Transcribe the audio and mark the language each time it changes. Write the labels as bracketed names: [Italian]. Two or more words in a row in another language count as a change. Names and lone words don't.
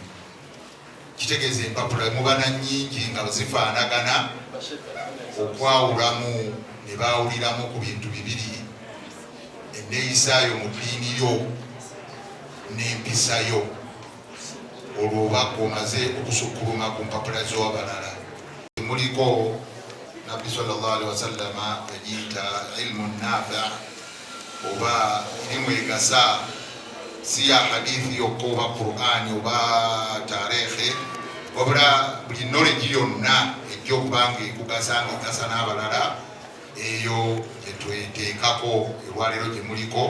[Ganda] Kitegeeza empapula mubana nnyingi nga zifaanagana okwawulamu ne baawuliramu ku bintu bibiri: enneeyisaayo mu ddiini yo n'empisa yo. Olwo oba omaze okusukkuluma ku mpapula z'abalala. Muliko Nabbi [Arabic] sallallahu alaihi wasallama [Ganda] yagiyita [Arabic] ilmu nafi' [Ganda] oba irimu egasa, si ya hadithi yokka oba Qur'ani oba tarehe, wabula buli knowledge yonna ejja okubanga ekugasa nga egasa n'abalala, eyo gyetweteekako olwaleero gye muliko.